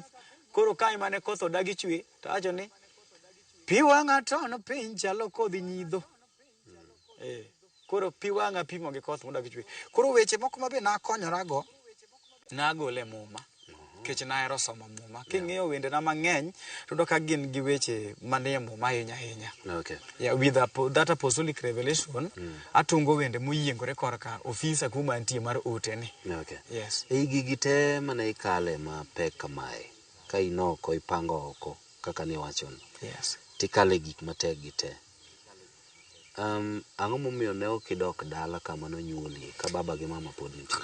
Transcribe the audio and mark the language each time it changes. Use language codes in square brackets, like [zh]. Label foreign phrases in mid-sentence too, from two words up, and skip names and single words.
[luo] Koro kae mane koth odagi chwe, to acho ni pi wang'a ton piny chalo kodhi nyidho. Koro pi wang'a pimo gi koth modagi chwe. Koro weche moko mabe nakonyorago, nagole muma, kech nahero somo muma. King'iyo wende na mang'eny, to ka gin gi weche manie muma ahinya ahinya. [en] Okay. Yeah, with that apostolic revelation, [luo] atungo wende moyiengore korka ofisa kuma antie mar ote ni. [en] Okay. Yes. [luo] Gigi te mane ikale ma pek kamae, ka inoko ipango oko kaka ni wachon. [en] Yes. [luo] Tikale gik matek gite. Ang'o momiyo ne ok idok dala kama nonyuolie ka baba gi mama pod nitie?